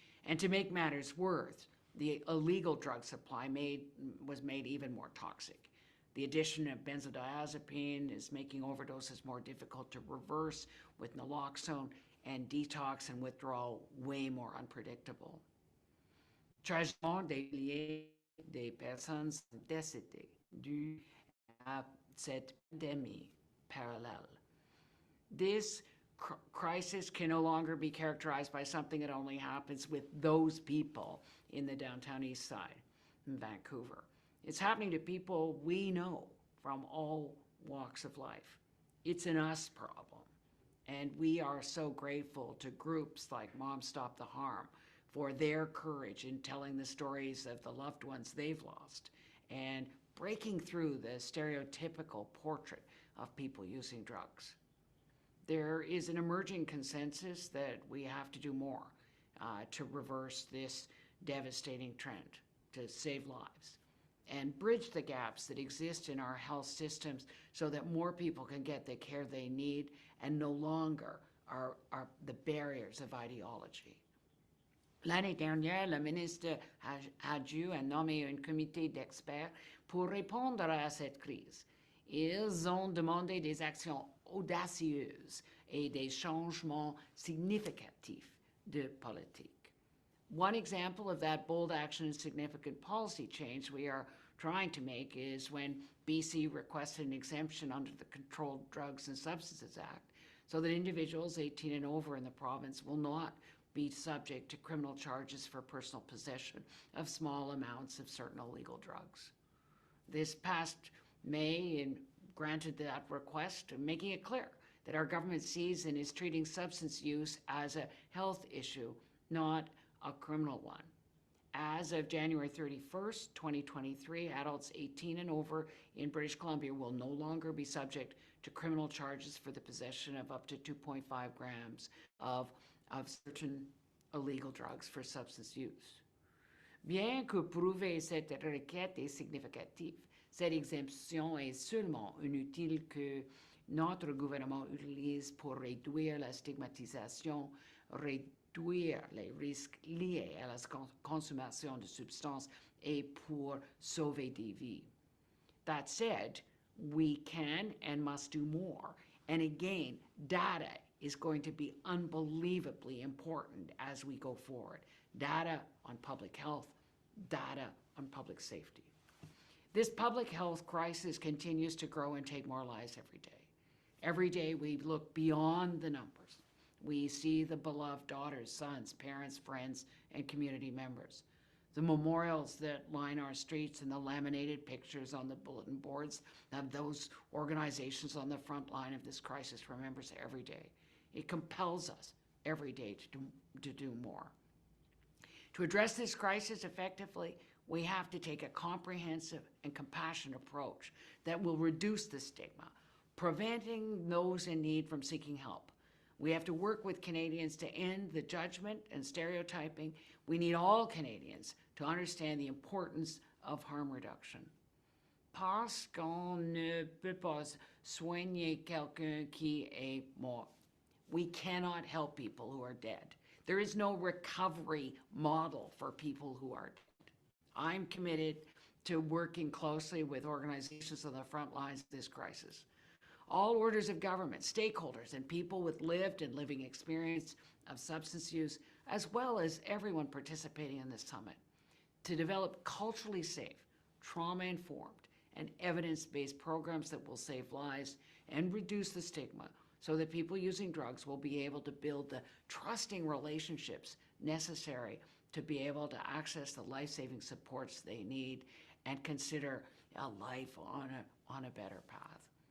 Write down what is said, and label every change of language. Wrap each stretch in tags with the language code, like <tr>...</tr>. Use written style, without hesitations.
<en>And to make matters worse, the illegal drug supply was made even more toxic. The addition of benzodiazepine is making overdoses more difficult to reverse, with naloxone and detox and withdrawal way more unpredictable.</en> <fr>Tragiquement, des milliers de personnes sont décédées dû à cette pandémie parallèle.</fr> <en>This crisis can no longer be characterized by something that only happens with those people in the downtown east side in Vancouver. It's happening to people we know from all walks of life. It's an us problem. And we are so grateful to groups like Mom Stop the Harm for their courage in telling the stories of the loved ones they've lost and breaking through the stereotypical portrait of people using drugs. There is an emerging consensus that we have to do more to reverse this devastating trend, to save lives, and bridge the gaps that exist in our health systems so that more people can get the care they need and no longer are the barriers of ideology.</en> <fr>L'année dernière, le ministre Hadju a nommé un comité d'experts pour répondre à cette crise. Ils ont demandé des actions audacieuses et des changements significatifs de politique.</fr> <en>One example of that bold action and significant policy change we are trying to make is when BC requested an exemption under the Controlled Drugs and Substances Act so that individuals 18 and over in the province will not be subject to criminal charges for personal possession of small amounts of certain illegal drugs. This past May granted that request, making it clear that our government sees and is treating substance use as a health issue, not a criminal one. As of January 31st, 2023, adults 18 and over in British Columbia will no longer be subject to criminal charges for the possession of up to 2.5 grams of certain illegal drugs for substance use.</en> <fr>Bien que prouver cette requête est significative, cette exemption est seulement un outil que notre gouvernement utilise pour réduire la stigmatisation, réduire les risques liés à la consommation de substances et pour sauver des vies.</fr> <en>That said, we can and must do more. And again, data is going to be unbelievably important as we go forward. Data on public health, data on public safety. This public health crisis continues to grow and take more lives every day. Every day we look beyond the numbers. We see the beloved daughters, sons, parents, friends, and community members. The memorials that line our streets and the laminated pictures on the bulletin boards of those organizations on the front line of this crisis remember us every day. It compels us every day to do more. To address this crisis effectively, we have to take a comprehensive and compassionate approach that will reduce the stigma, preventing those in need from seeking help. We have to work with Canadians to end the judgment and stereotyping. We need all Canadians to understand the importance of harm reduction.</en> <fr>Parce qu'on ne peut pas soigner quelqu'un qui est mort.</fr> <en>We cannot help people who are dead. There is no recovery model for people who are dead. I'm committed to working closely with organizations on the front lines of this crisis. All orders of government, stakeholders, and people with lived and living experience of substance use, as well as everyone participating in this summit, to develop culturally safe, trauma-informed, and evidence-based programs that will save lives and reduce the stigma so that people using drugs will be able to build the trusting relationships necessary to be able to access the life-saving supports they need and consider a life on a better path.</en>